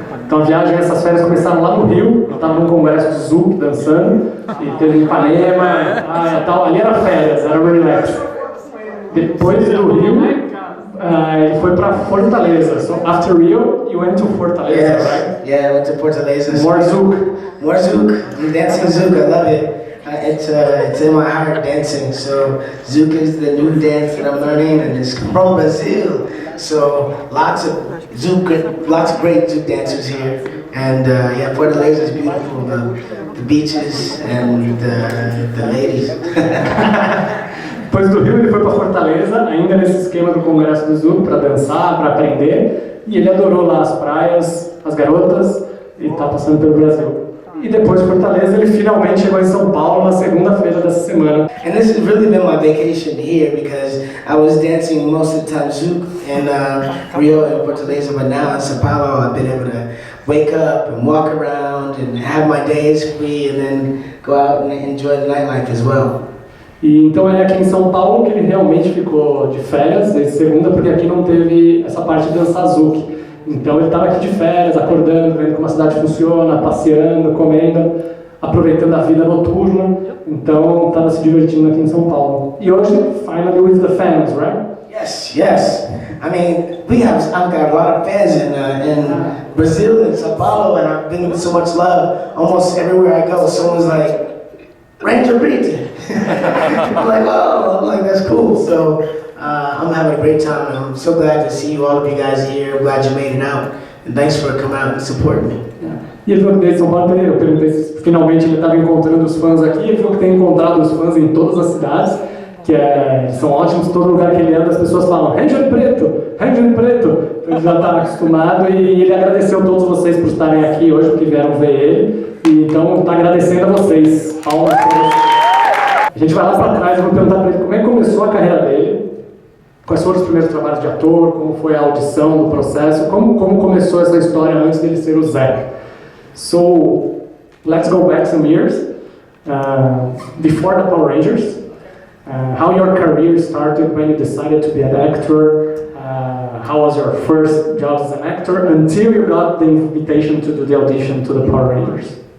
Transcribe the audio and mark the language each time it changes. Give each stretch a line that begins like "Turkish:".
Portuguese: Então a viagem, essas férias começaram lá no Rio, eu estava num congresso de Zouk dançando, e teve Ipanema, tal, ali era férias, era relax. Depois do Rio, ele foi para Fortaleza.
English: So after Rio, you went to Fortaleza, yes. Right? Yeah, I went to Fortaleza. More Zouk. More Zouk. I'm dancing Zouk. I love it. It's in my heart, dancing. So Zouk is the new dance that I'm learning, and it's from Brazil. So lots of great Zouk dancers here, and yeah, Fortaleza is beautiful. The beaches and the ladies.
Portuguese: Depois do Rio, ele foi para Fortaleza, ainda nesse esquema do Congresso do Zouk, para dançar, para aprender, e ele adorou lá as praias, as garotas, e está passando pelo Brasil. E depois de Fortaleza, ele finalmente chegou em São Paulo na segunda-feira dessa semana.
English: And this has really been my vacation here because I was dancing most of the time Zouk in Rio and Fortaleza, but now in São Paulo I've been able to wake up and walk around and have my days free and then go out and enjoy the nightlife as well.
Portuguese: E então é aqui em São Paulo que ele realmente ficou de férias, desde segunda, porque aqui não teve essa parte de dançar Zouk. Então ele estava aqui de férias, acordando, vendo como a cidade funciona, passeando, comendo, aproveitando a vida noturna. Então estava se divertindo aqui em São Paulo. E hoje,
English: finally with the fans, right? Yes. I mean, I've got a lot of fans in Brazil and São Paulo, and I've been with so much love. Almost everywhere I go, someone's like, Ranger Preto. I'm like, oh, I'm like, that's cool. So I'm having a great time. I'm so glad to see all of you guys here. I'm glad you made it out. And thanks for coming out and supporting me.
Portuguese: E ele falou que desde São Paulo, eu perguntei se finalmente ele estava encontrando os fãs aqui. Ele falou que tem encontrado os fãs em todas as cidades, que são ótimos. Todo lugar que ele anda, as pessoas falam Ranger Preto, Ranger Preto. Então ele já está acostumado e ele agradeceu a todos vocês por estarem aqui hoje, porque vieram ver ele. E então está agradecendo a vocês. Palmas para vocês. A gente vai lá para trás, eu vou perguntar para ele como é que começou a carreira dele, quais foram os primeiros trabalhos de ator, como foi a audição do processo, como começou essa história antes dele ser o Zé.
English: So, let's go back some years, before the Power Rangers, how your career started, when you decided to be an actor, how was your first job as an actor, until you got the invitation to do the audition to the Power Rangers.